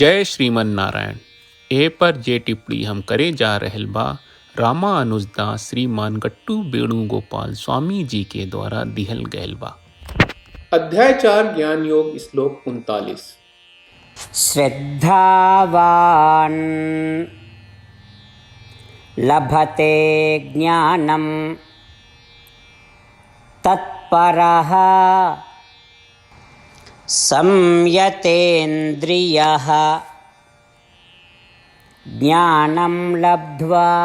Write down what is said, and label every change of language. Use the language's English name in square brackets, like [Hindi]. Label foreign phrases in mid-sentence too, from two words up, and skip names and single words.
[Bhojpuri] जय श्रीमन नारायण। ए पर जे टिप्पणी हम करे जा रहल बा रामानुजदास श्रीमान गट्टू वेणुगोपाल स्वामी जी के द्वारा दिहल गयल बा। अध्याय 4 ज्ञान योग श्लोक 39। [Sanskrit] श्रद्धावान् लभते ज्ञानं तत्परः संयतेन्द्रियः ज्ञानं लब्ध्वा